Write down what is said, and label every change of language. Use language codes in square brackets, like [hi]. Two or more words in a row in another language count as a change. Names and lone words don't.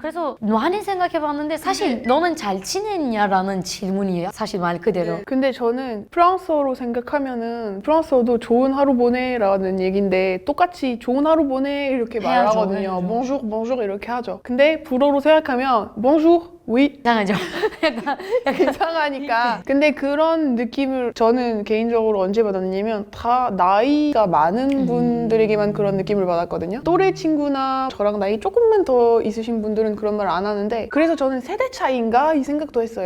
[ko] 그래서 많이 생각해봤는데 사실 너는 잘 지냈냐라는 질문이에요. 사실 말 그대로. 근데 저는 프랑스어로 생각하면은 프랑스어도 좋은 하루 보내라는 얘기인데 똑같이 좋은 하루 보내 이렇게 해야죠, 말하거든요. 해야죠. [fr] bonjour, bonjour [ko] 이렇게 하죠. 근데 불어로 생각하면 [fr] bonjour, oui [ko] 이상하죠? 약간 이상하니까. 근데 그런 느낌을 저는 개인적으로 언제 받았냐면 다 나이가 많은 분들에게만 그런 느낌을 받았거든요. 또래 친구나 저랑 나이 조금만 더 있으신 분들은 그런 말 안 하는데 그래서 저는 세대 차이인가 이 생각도 했어요.